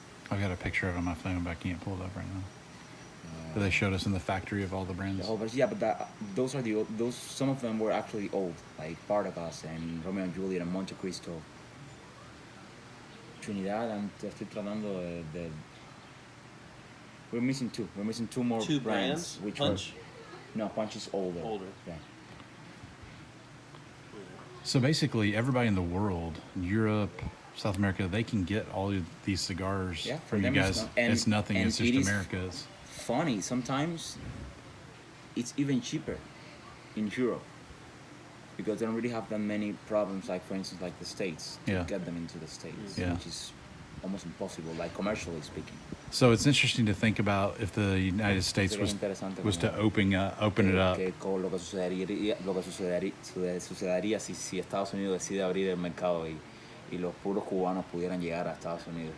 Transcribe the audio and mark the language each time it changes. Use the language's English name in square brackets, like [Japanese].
[English] I've got a picture of it on my phone, but I can't pull it up right now. But they showed us in the factory of all the brands. Yeah, but those are those. Some of them were actually old, like Partagas and Romeo and Juliet and Monte Cristo. [Spanish] Trinidad, estoy tratando de. [English] We're missing 2. We're missing 2 more brands. Which Punch? No, Punch is older. Yeah. So basically, everybody in the world, Europe, South America, they can get all of these cigars from you guys. It's nothing. It's just America's. Funny, sometimes it's even cheaper in Europe because they don't really have that many problems, like for instance like the States, to get them into the States, which is almost impossible, like commercially speaking. So it's interesting to think about if the United States was to open it up. [Spanish] Lo que sucedería si Estados Unidos decide abrir el mercado y los puros cubanos pudieran llegar a Estados Unidos.